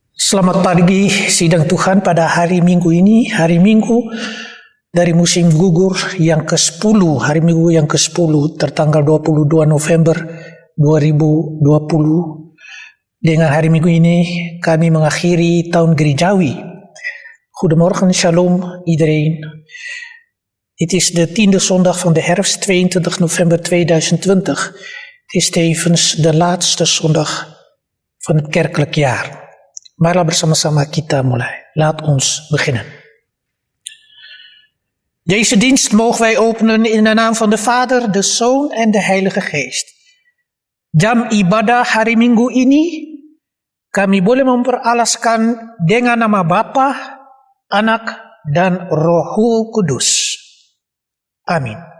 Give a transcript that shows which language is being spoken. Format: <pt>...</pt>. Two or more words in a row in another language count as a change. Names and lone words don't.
<id>Selamat pagi sidang Tuhan pada hari Minggu ini, hari Minggu dari musim gugur yang ke-10, hari Minggu yang ke-10 tertanggal 22 November 2020. Dengan hari Minggu ini kami mengakhiri tahun gerejawi.</id> <nl>Goedemorgen, shalom iedereen. Het is de 10e zondag van de herfst, 22 november 2020. Het is tevens de laatste zondag van het kerkelijk jaar.</nl> <id>Marilah bersama-sama kita mulai.</id> <nl>Laat ons beginnen. Deze dienst mogen wij openen in de naam van de Vader, de Zoon en de Heilige Geest.</nl> <id>Jam ibadah hari Minggu ini kami boleh memperalaskan dengan nama Bapa, Anak, dan Roh Kudus. Amin.</id>